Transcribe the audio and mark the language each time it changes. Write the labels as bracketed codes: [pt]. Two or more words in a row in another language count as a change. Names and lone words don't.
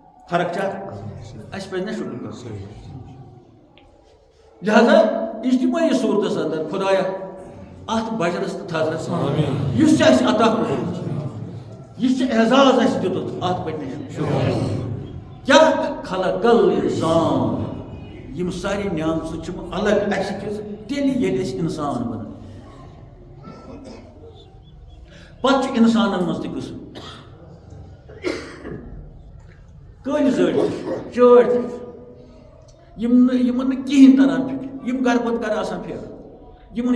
[ks] فرق چھا اس پہ نہ شکر کر لہذا اجتماعی صورتس اندر خدایا ات بجرس تو تھزرس اس عطا کوٚرمُت یہ اعزاز اس دیُتُتھ ات پہ شکر کیا [ar] خلق الانسان [ks] یم ساری نعمت چھِ الگ اسہِ کِس تیٚلہِ ییٚلہِ أسۍ اِنسان بنان پتہٕ چھُ اِنسانن منٛز تہِ قٕسم کٔلۍ زٔڑۍ تہِ چٲڑۍ تہِ یِمن نہٕ کِہیٖنۍ تران فِکر یِم گرٕ پتہٕ گرٕ آسان پھیران یِمن